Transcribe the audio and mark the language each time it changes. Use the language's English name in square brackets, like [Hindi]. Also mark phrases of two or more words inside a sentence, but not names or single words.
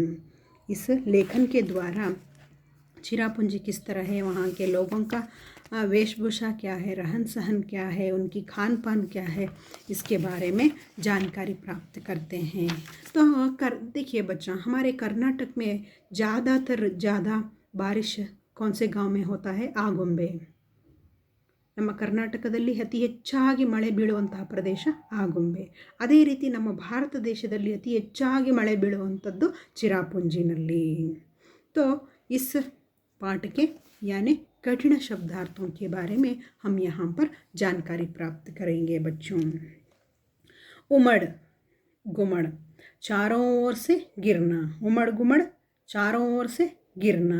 [Hindi] इस लेखन के द्वारा चिरापुंजी किस तरह है, वहाँ के लोगों का वेशभूषा क्या है, रहन सहन क्या है, उनकी खान पान क्या है, इसके बारे में जानकारी प्राप्त करते हैं। तो देखिए बच्चा, हमारे कर्नाटक में ज़्यादा बारिश कौन से गांव में होता है? आगुंबे। [Kannada] ನಮ್ಮ ಕರ್ನಾಟಕದಲ್ಲಿ ಅತಿ ಹೆಚ್ಚಾಗಿ ಮಳೆ ಬೀಳುವಂತಹ ಪ್ರದೇಶ ಆಗುಂಬೆ. ಅದೇ ರೀತಿ ನಮ್ಮ ಭಾರತ ದೇಶದಲ್ಲಿ ಅತಿ ಹೆಚ್ಚಾಗಿ ಮಳೆ ಬೀಳುವಂಥದ್ದು ಚಿರಾಪುಂಜಿನಲ್ಲಿ. [Hindi] तो इस पाठ के यानी कठिन शब्दार्थों के बारे में हम यहाँ पर जानकारी प्राप्त करेंगे बच्चों। उमड़ गुमड़, चारों ओर से गिरना। उमड़ गुमड़, चारों ओर से गिरना।